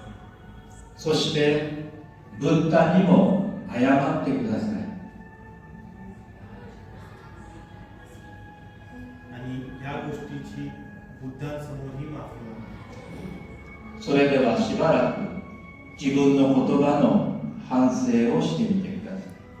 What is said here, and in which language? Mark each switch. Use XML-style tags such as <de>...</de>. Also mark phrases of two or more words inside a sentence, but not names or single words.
<ja>そしてブッダにも謝ってください。</ja> <mr>आणि ह्या गोष्टीची बुद्धांसमोरही माफी मागा.</mr> <ja>それではしばらく自分の言葉の反省をしてみてください。</ja>